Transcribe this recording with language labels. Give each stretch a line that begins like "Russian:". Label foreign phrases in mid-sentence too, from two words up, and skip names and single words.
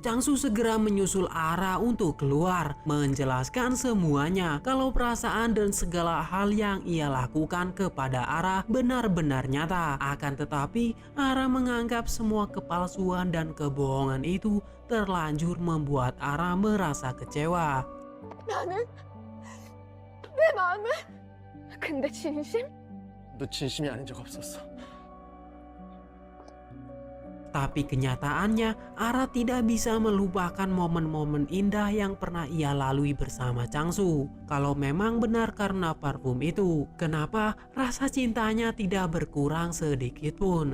Indonesian: Changsu segera menyusul Ara untuk keluar, menjelaskan semuanya kalau perasaan dan segala hal yang ia lakukan kepada Ara benar-benar nyata. Akan tetapi Ara menganggap semua kepalsuan dan kebohongan itu terlanjur membuat Ara merasa kecewa.
Korean: 내 마음은 근데 진심? 너 진심이 아닌 적 없었어.
Indonesian: Tapi kenyataannya Ara tidak bisa melupakan momen-momen indah yang pernah ia lalui bersama Changsu. Kalau memang benar karena parfum itu, kenapa rasa cintanya tidak berkurang sedikit pun?